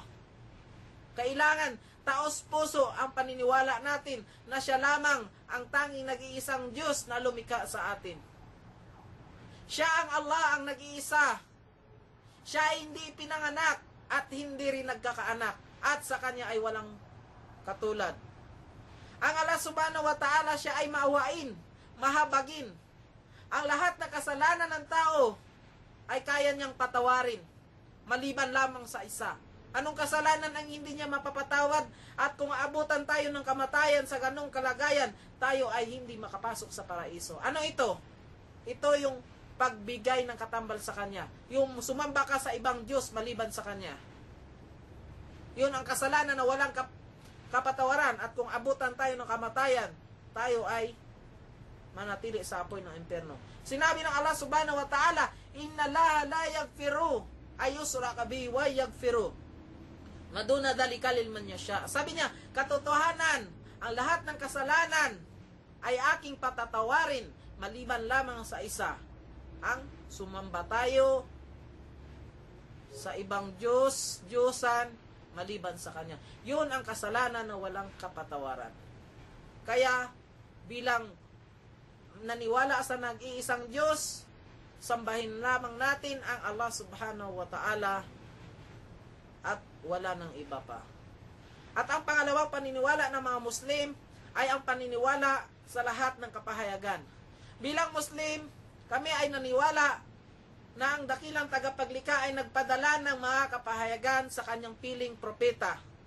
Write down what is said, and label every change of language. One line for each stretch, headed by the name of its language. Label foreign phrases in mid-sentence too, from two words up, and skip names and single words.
Filipino: Kailangan taos puso ang paniniwala natin na siya lamang ang tanging nag-iisang Diyos na lumikha sa atin. Siya ang Allah ang nag-iisa. Siya ay hindi pinanganak at hindi rin nagkakaanak, at sa Kanya ay walang katulad. Ang Allah
Arabic: subhanahu wa ta'ala,
Filipino: siya ay maawain, mahabagin. Ang lahat na kasalanan ng tao ay kaya niyang patawarin, maliban lamang sa isa. Anong kasalanan ang hindi niya mapapatawad? At kung aabutan tayo ng kamatayan sa ganong kalagayan, tayo ay hindi makapasok sa paraiso. Ano ito? Ito yung pagbigay ng katambal sa Kanya. Yung sumamba ka sa ibang Diyos maliban sa Kanya. Yun ang kasalanan na walang kapatawaran, at kung abutan tayo ng kamatayan, tayo ay manatili sa apoy ng impyerno. Sinabi ng
Arabic: الله سبحانه وتعالى إن الله لا يغفر أن يشرك به ويغفر ما دون ذلك لمن يشاء.
Filipino: Sabi niya, katotohanan, ang lahat ng kasalanan ay aking patatawarin maliban lamang sa isa, ang sumamba tayo sa ibang Diyos, Diyosan maliban sa Kanya. Yun ang kasalanan na walang kapatawaran. Kaya, bilang naniwala sa nag-iisang Diyos, sambahin lamang natin ang Allah
Arabic: subhanahu wa ta'ala
Filipino: at wala ng iba pa. At ang pangalawang paniniwala ng mga Muslim ay ang paniniwala sa lahat ng kapahayagan. Bilang Muslim, kami ay naniwala na ang dakilang tagapaglikha ay nagpadala ng mga kapahayagan sa kanyang piling propeta.